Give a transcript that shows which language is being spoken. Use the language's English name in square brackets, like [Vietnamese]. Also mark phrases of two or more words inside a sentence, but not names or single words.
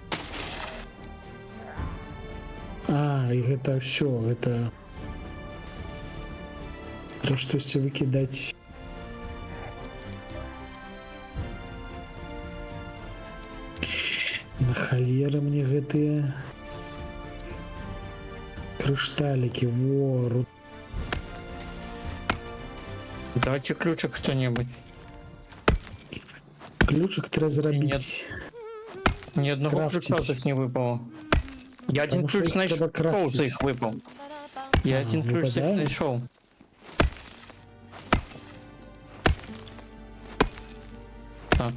[Belarusian] І гэта ўсё, гэта трэба штосьці выкідаць. На халеры мне гэтыя крышталікі, во, [Russian] Давайте ключик кто-нибудь. [Belarusian] ключик трэба зрабіць. [Russian] Ни одного Крафтить. ключа тут не выпало. Я один Потому что ключ их треба нашел, крафтить. за их выпал. Я один ключ за их выпадает? нашел. Так.